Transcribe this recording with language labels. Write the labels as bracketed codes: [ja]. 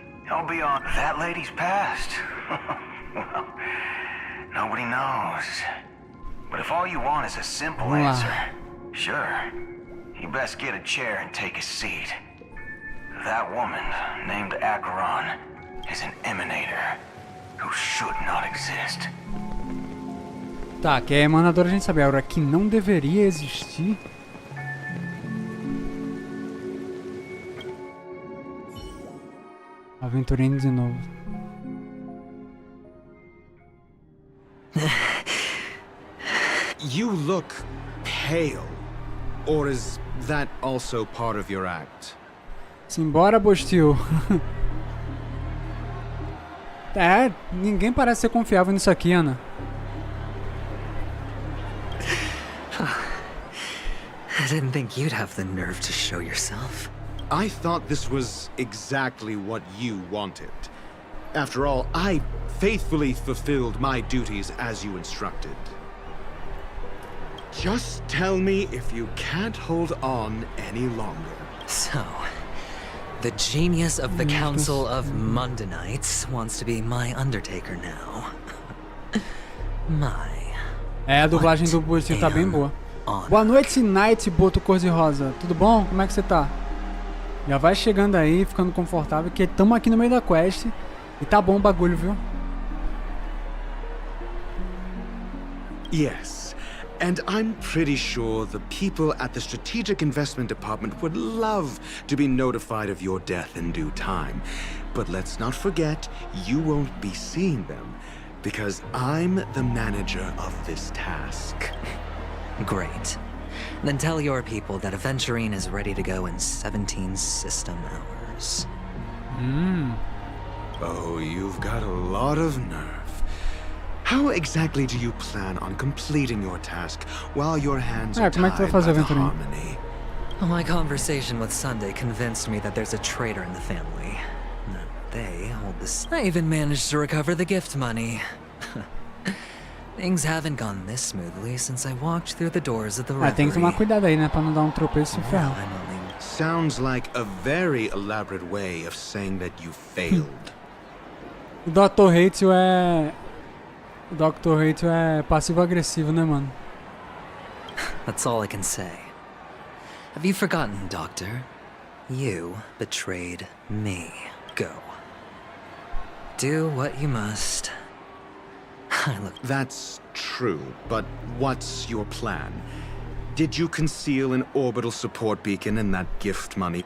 [en] I'll be on that lady's past. Well, nobody knows. But if all you want is a simple answer, sure. You best get a chair and take a seat. That woman, named Acheron, is an emanator who should not exist. [pt] Tá, que é emanador a gente sabe. Agora, que não deveria existir... Aventurino de novo. [en] You look pale. Or is that also part of your act? [pt] Simbora, Bostil. É, ninguém parece ser confiável nisso aqui, Ana. [en] I didn't think you'd have the nerve to show yourself. I thought this was exactly what you wanted. After all, I faithfully fulfilled my duties as you instructed. Just tell me if you can't hold on any longer. So, the genius of the Council of Mundanites wants to be my Undertaker now. [pt] É, a dublagem do Bostil tá bem boa. Boa noite, Night, Boto Cor-de-Rosa. Tudo bom? Como é que você tá? Já vai chegando aí, ficando confortável, que estamos aqui no meio da quest. E tá bom o bagulho, viu? [en] Yes, and I'm pretty sure the people at the Strategic Investment Department would love to be notified of your death in due time. But let's not forget, you won't be seeing them, because I'm the manager of this task. Great. Then tell your people that Aventurine is ready to go in 17 system hours. Oh, you've got a lot of nerve. How exactly do you plan on completing your task while your hands are tied by the harmony? My conversation with Sunday convinced me that there's a traitor in the family. They hold this. I even managed to recover the gift money. Things haven't gone this smoothly since I walked through the doors of the reverie. [pt] Tem que tomar cuidado aí, né, pra não dar tropeço e se ferrar. [en] Sounds like a very elaborate way of saying that you failed. [pt] O Dr. Hatio é... O Dr. Hatio é passivo-agressivo, né, mano? [en] That's all I can say. Have you forgotten, Doctor? You betrayed me. Go. Do what you must. Look. That's true, but what's your plan? Did you conceal an orbital support beacon in that gift money?